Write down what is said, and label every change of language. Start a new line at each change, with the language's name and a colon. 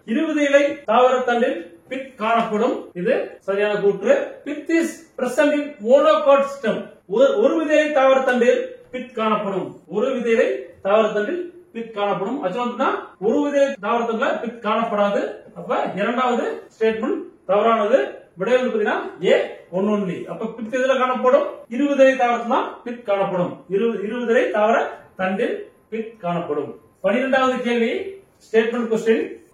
Tamil: இருவிதை இலை தாவர தண்டில் pith காணப்படும். இது சரியான கூற்று.
English: pith is present in monocot stem.
Tamil: ஒரு விதை தாவர தண்டில் pith காணப்படும். ஒரு விதை தாவர தண்டில் pith காணப்படும். அச்சோன்னா ஒரு விதை தாவர தண்டில் pith காணப்படாது. அப்ப இரண்டாவது ஸ்டேட்மெண்ட் தவறானது. விடை வந்து பாத்தீங்கன்னா
English: A one only.
Tamil: அப்ப பித் எதுல காணப்படும்? இருவிதை தாவரத்துல பித் காணப்படும். இருவிதை தாவர தண்டில் பித் காணப்படும். 12வது கேள்வி, ஸ்டேட்மெண்ட் கொஸ்டின்.